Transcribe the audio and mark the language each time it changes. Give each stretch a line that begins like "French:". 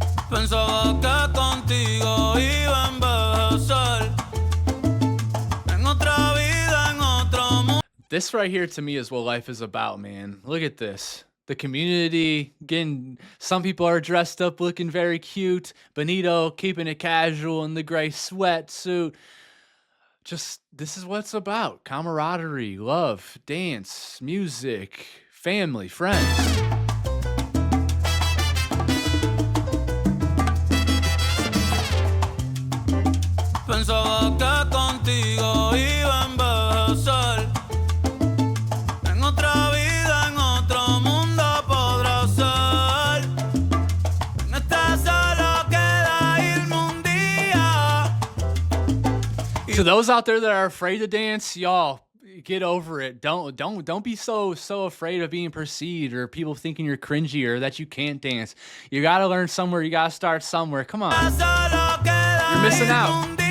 Spanish: Pensaba que contigo iba a envejecer en otra vida, en otro mundo.
English: This right here to me is what life is about, man. Look at this. The community, again, some people are dressed up looking very cute. Benito keeping it casual in the gray sweatsuit. Just, this is what it's about. Camaraderie, love, dance, music, family, friends.
Spanish: Pensaba que contigo iba a envejecer en otra vida, en otro mundo podrá ser. En esta solo queda irme un día.
English: To those out there that are afraid to dance, y'all, get over it. Don't be so afraid of being perceived or people thinking you're cringy or that you can't dance. You gotta learn somewhere. You gotta start somewhere. Come on, you're missing out.